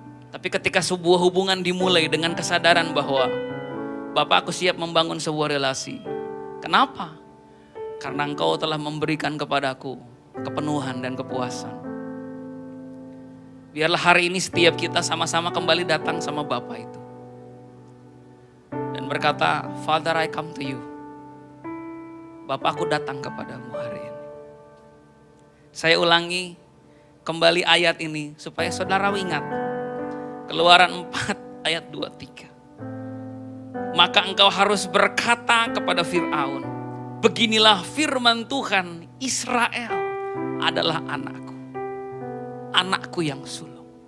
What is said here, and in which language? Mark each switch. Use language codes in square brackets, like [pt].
[id] Tapi ketika sebuah hubungan dimulai dengan kesadaran bahwa Bapak, aku siap membangun sebuah relasi. Kenapa? Karena Engkau telah memberikan kepadaku kepenuhan dan kepuasan. Biarlah hari ini setiap kita sama-sama kembali datang sama Bapa itu. Dan berkata, [en] Father, I come to you. [id] Bapa, aku datang kepadamu hari ini. Saya ulangi kembali ayat ini supaya saudara ingat. Keluaran 4 ayat 23. Maka engkau harus berkata kepada Fir'aun, beginilah firman Tuhan, Israel adalah anakku, anakku yang sulung.